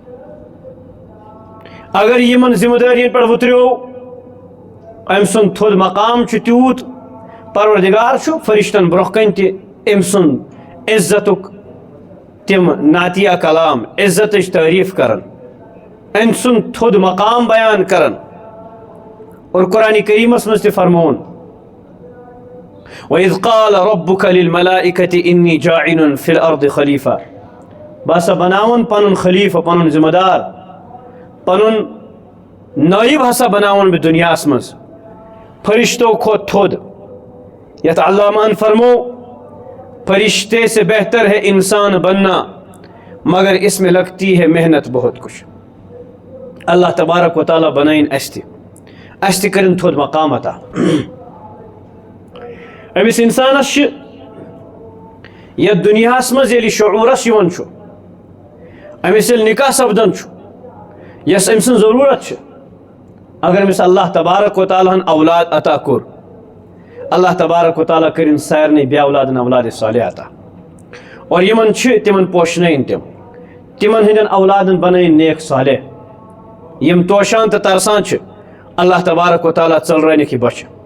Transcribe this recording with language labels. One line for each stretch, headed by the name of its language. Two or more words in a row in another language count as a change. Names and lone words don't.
Kashmiri: اگر یِمن ذمہٕ دٲرین پٮ۪ٹھ وُتریو، أمۍ سُنٛد تھوٚد مقام چھُ تیوٗت، پروردگار چھُ فرشتن برونٛہہ کنہِ تہِ أمۍ سُنٛد عزتُک تِم نعتیہ کلام، عزتٕچ تعریٖف کران، أمۍ سُنٛد تھوٚد مقام بیان کران، اور قرآن کریمس منٛز تہِ فرمووُن
Arabic: وَإِذْ قَالَ رَبُّكَ لِلْمَلَائِكَةِ إِنِّي جَاعِلٌ فِي الْأَرْضِ
Kashmiri: خلیفہ، بہٕ ہسا بناون پنُن خلیفہ، پنُن ذمہٕ دار، پنُن نٲیِب ہسا بناون بہٕ دُنیاہس منٛز فرشتو کھۄتہٕ تھوٚد، یتھ علامہن فرمو
Urdu: فرشتے سے بہتر ہے انسان بننا مگر اس میں لگتی ہے محنت بہت کچھ۔
Kashmiri: اللہ تبارک و تعالیٰ بنائن اَسہِ تہِ کٔرِن تھوٚد مقام عطا۔ أمِس انسانس چھِ یتھ دُنیاہس منٛز ییٚلہِ شعوٗرس یِوان چھُ، أمِس ییٚلہِ نکاح سپدان چھُ، یۄس أمۍ سٕنٛز ضروٗرت چھِ، اگر أمِس اللہ تبارک و تعالیٰ ہن اولاد عطا کوٚر، اللہ تبارک و تعالیٰ کٔرِن سارنٕے بے اولادن اولادِ صالح عطا، اور یِمن چھِ تِمن پوشنٲیِن تِمن ہٕنٛدٮ۪ن اولادن بنٲیِن نیک صالح، یِم توشان تہٕ ترسان چھِ اللہ تبارک و تعالیٰ ژٔلرٲونِکھ یہِ بۄچھِ۔